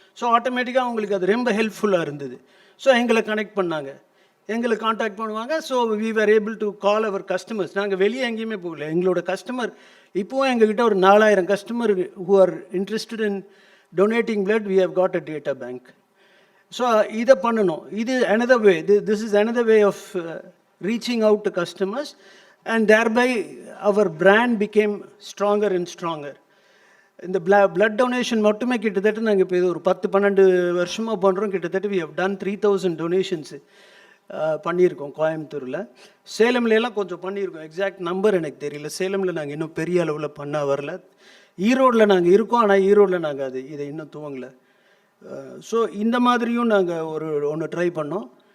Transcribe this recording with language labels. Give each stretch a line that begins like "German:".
Tamil: So ஆட்டோமேட்டிக்காக அவங்களுக்கு அது ரொம்ப ஹெல்ப்ஃபுல்லாக இருந்தது. ஸோ எங்களை கனெக்ட் பண்ணாங்க, எங்களை காண்டாக்ட் பண்ணுவாங்க.
English: So we are able to call our customers.
Tamil: நாங்கள் வெளியே எங்கேயுமே போகல. எங்களோட கஸ்டமர் இப்போவும் எங்ககிட்ட ஒரு 4000 customer
English: Who are interested in donating blood. We have got a data bank. So
Tamil: இதை பண்ணணும்.
English: இது another way. This is another way of reaching out to customers, and thereby our brand became stronger and stronger.
Tamil: இந்த blood donation மட்டுமே கிட்டத்தட்ட நாங்கள் இப்போ இது ஒரு 10-12 வருஷமாக பண்ணுறோம். கிட்டத்தட்ட
English: we have done
Tamil: 3000 டொனேஷன்ஸு பண்ணியிருக்கோம் கோயம்புத்தூரில். சேலம்லாம் கொஞ்சம் பண்ணியிருக்கோம். எக்ஸாக்ட் நம்பர் எனக்கு தெரியல. சேலமில் நாங்கள் இன்னும் பெரிய அளவில் பண்ண வரல. ஈரோடில் நாங்கள் இருக்கோம், ஆனால் ஈரோடில் நாங்கள் இதை இன்னும் துவங்கலை. ஸோ இந்த மாதிரியும் நாங்கள் ஒன்று ட்ரை பண்ணோம்.